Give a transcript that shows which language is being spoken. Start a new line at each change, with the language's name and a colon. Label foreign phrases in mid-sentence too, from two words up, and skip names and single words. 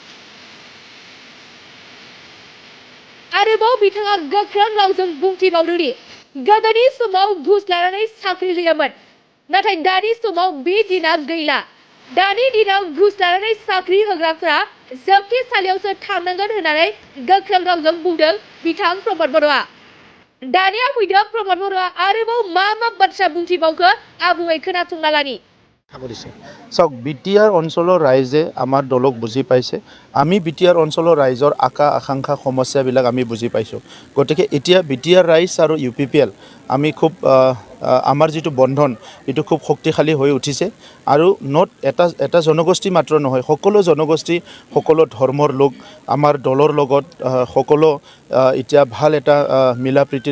Bodo: आरोबाव बिथाङा गोख्रों रावजों बुंथिबावदों दि गोदोनि समाव घुस लानानै साख्रि होयोमोन नाथाय दानि समाव बे दिना गैला दानि दिनाव घुस लानानै साख्रि होग्राफोरा जोबथेसालियावसो थांनांगोन होननानै गोख्रों रावजों बुंदों बिथां प्रमद बर'आ दानिया फैदों प्रमद बर'आ आरोबाव मा बाथ्रा बुंथिबावखो आबुङै खोनासंना लानि
Assamese: চাওক বিটিআৰ অঞ্চলৰ ৰাইজে আমাৰ দলক বুজি পাইছে আমি বিটিআৰ অঞ্চলৰ ৰাইজৰ আকাংক্ষা সমস্যাবিলাক আমি বুজি পাইছোঁ গতিকে এতিয়া বিটিআৰ ৰাইজ আৰু ইউপিপিএল আমি খুব আমাৰ যিটো বন্ধন এইটো খুব শক্তিশালী হৈ উঠিছে আৰু নট এটা জনগোষ্ঠী মাত্ৰ নহয় সকলো জনগোষ্ঠী সকলো ধৰ্মৰ লোক আমাৰ দলৰ লগত সকলো এতিয়া ভাল এটা মিলা প্ৰীতিৰ